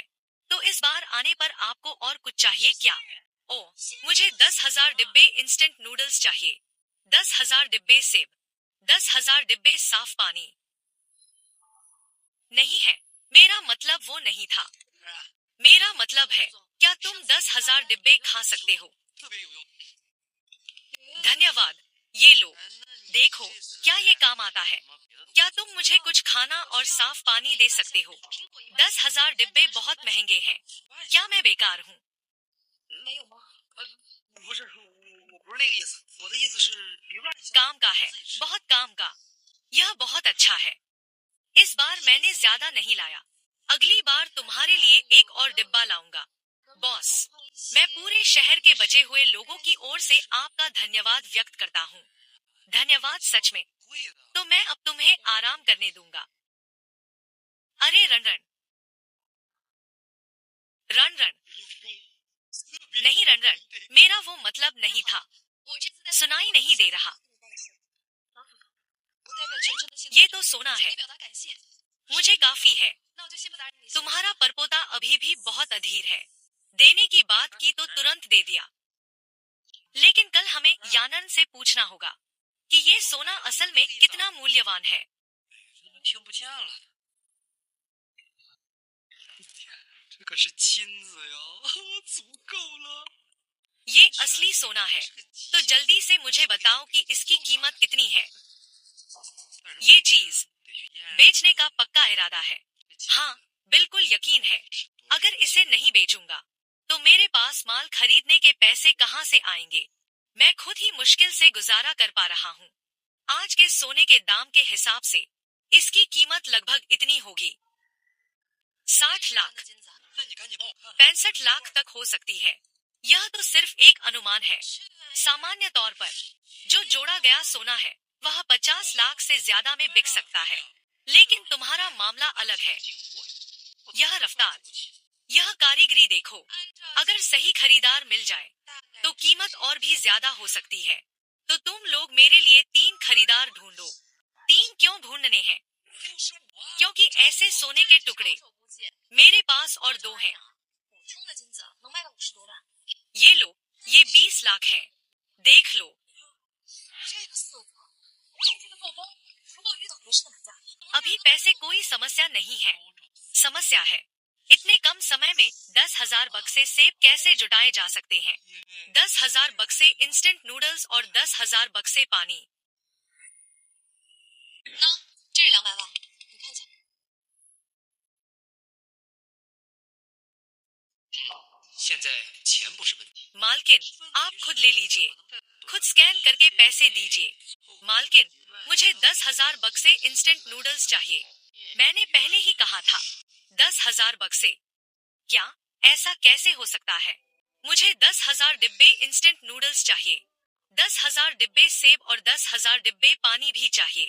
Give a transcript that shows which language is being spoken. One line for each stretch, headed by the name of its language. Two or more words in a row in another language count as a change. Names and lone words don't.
Hindi: तो इस बार आने पर आपको और कुछ चाहिए क्या? ओ, मुझे 10,000 डिब्बे
English: instant noodles
Hindi: चाहिए, 10,000 डिब्बे सेब, 10,000 डिब्बे साफ पानी। नहीं है, मेरा मतलब वो नहीं था। मेरा मतलब है, क्या तुम 10,000 डिब्बे खा सकते हो?
Chinese: 特别有用。
Hindi: धन्यवाद। ये लो, देखो, क्या ये काम आता है? क्या तुम मुझे कुछ खाना और साफ पानी दे सकते हो? 10,000 डिब्बे बहुत महंगे हैं। क्या मैं बेकार हूँ?
Chinese: 没有吗？不是，我不是那个意思，我的意思是别乱想。
Hindi: काम का है, बहुत काम का। यह बहुत अच्छा है। इस बार मैंने ज्यादा नहीं लाया। अगली बार तुम्हारे लिए एक और डिब्बा लाऊंगा। बॉस, मैं पूरे शहर के बचे हुए लोगों की ओर से आपका धन्यवाद व्यक्त करता हूँ। धन्यवाद सच में। तो मैं अब तुम्हें आराम करने दूंगा। अरे रणरण, रणरण, नहीं रणरण, मेरा वो मतलब नहीं था।
Chinese: 我这次在
Hindi: सुनाई नहीं दे रहा।
Chinese: 不代表全城的幸
Hindi: ये तो सोना है,
Chinese: 表达感谢。
Hindi: मुझे काफी है।
Chinese: 那我就先不打扰你。
Hindi: तुम्हारा परपोता अभी भी बहुत अधीर है। देने की बात की तो तुरंत दे दिया। लेकिन कल हमें यानन से पूछना होगा कि ये सोना असल में कितना मूल्यवान है।
Chinese: 听不见了。这可是金子呀，足够了。
Hindi: ये असली सोना है, तो जल्दी से मुझे बताओ कि इसकी कीमत कितनी है। ये चीज बेचने का पक्का इरादा है। हाँ, बिल्कुल यकीन है। अगर इसे नहीं बेचूंगा तो मेरे पास माल खरीदने के पैसे कहाँ से आएंगे? मैं खुद ही मुश्किल से गुजारा कर पा रहा हूँ। आज के सोने के दाम के हिसाब से इसकी कीमत लगभग इतनी होगी, 60 लाख,
Chinese: 那你赶紧帮我看。
Hindi: 65 लाख तक हो सकती है। यह तो सिर्फ एक अनुमान है। सामान्य तौर पर जो जोड़ा गया सोना है वह 50 लाख से ज्यादा में बिक सकता है, लेकिन तुम्हारा मामला अलग है। यह रफ्तार, यह कारीगरी देखो। अगर सही खरीदार मिल जाए तो कीमत और भी ज्यादा हो सकती है। तो तुम लोग मेरे लिए 3 खरीदार ढूंढो। 3 क्यों ढूंढने हैं? क्योंकि ऐसे सोने के टुकड़े मेरे पास और 2 हैं।
Chinese: 补充的金子能卖到50多万。
Hindi: ये लो, ये 20 लाख है। देख लो।
Chinese: 这个色泽，这个作风，如果遇到合适的买家，
Hindi: अभी पैसे कोई समस्या नहीं है। समस्या है, इतने कम समय में 10,000 बक्से सेब कैसे जुटाए जा सकते हैं? 10,000 बक्से
English: instant noodles
Hindi: और 10,000 बक्से पानी।
Chinese: 那这是200万，你看一下。现在钱不是问题。
Hindi: मालकिन, आप खुद ले लीजिए, खुद स्कैन करके पैसे दीजिए। मालकिन, मुझे 10,000 बक्से
English: instant noodles
Hindi: चाहिए। मैंने पहले ही कहा था 10,000 बक्से। क्या ऐसा कैसे हो सकता है? मुझे 10,000 डिब्बे
English: instant noodles
Hindi: चाहिए, 10,000 डिब्बे सेब और 10,000 डिब्बे पानी भी चाहिए।